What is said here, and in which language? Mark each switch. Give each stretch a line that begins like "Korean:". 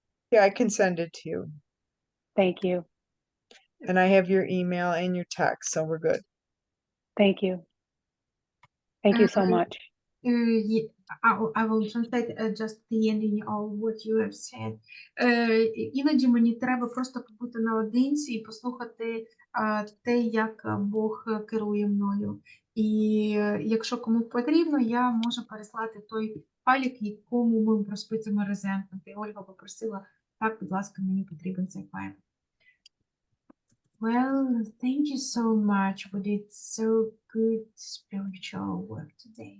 English: Yeah, I can send it to you. Thank you. And I have your email and your text, so we're good. Thank you. Thank you so much. I will translate just the ending of what you have said.
Ukrainian: Іноді мені треба просто побути наодинці і послухати те, як Бог керує мною. І якщо кому потрібно, я можу переслати той файлик, якому ми розписуємо резентмент. І Ольга попросила, так, будь ласка, мені потрібен цей файл.
English: Well, thank you so much. We did so good spiritual work today.